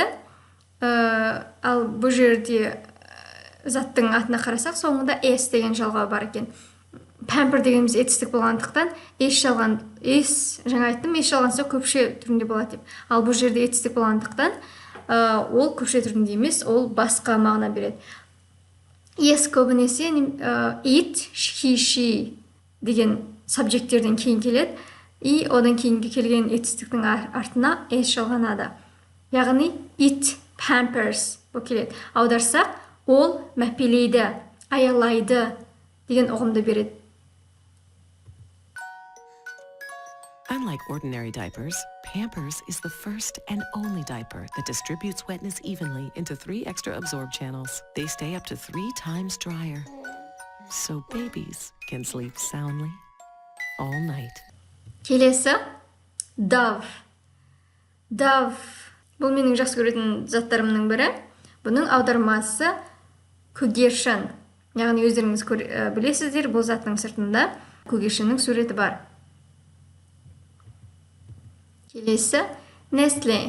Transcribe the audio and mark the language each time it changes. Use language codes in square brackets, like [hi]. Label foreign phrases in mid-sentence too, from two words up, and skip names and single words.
[kk] Ал бұл жерде заттың атына қарасақ, соңында s деген жалғау бар екен. Pamper дегеніміз етістік болғандықтан, жаңа айттым, s жалғанса көпше түрінде болады деп. Ал бұл жерде етістік болғандықтан, ол көпше түрінде емес, ол басқа мағына береді. Yes көбінесе [en] it, he, she [kk] деген субжекттерден кейін келеді, и одан кейінгі келген етістіктің артына s жалғанады. Яғни [en] it pampers [kk] бұл келеді. Аударсақ, ол мәпелейді, аялайды деген ұғымды береді. [en] Unlike ordinary diapers, Pampers is the first and only diaper that distributes wetness evenly into 3 extra absorb channels. They stay up to 3 times drier, so babies can sleep soundly all night. [kk] Келесі Dove. Dove. Бұл менің жақсы көретін заттарымның бірі. Бұның аудармасы көгершін. яғни өздеріңіз білесіздер, бұл заттың сыртында көгершіннің суреті бар. Келесі Nestle.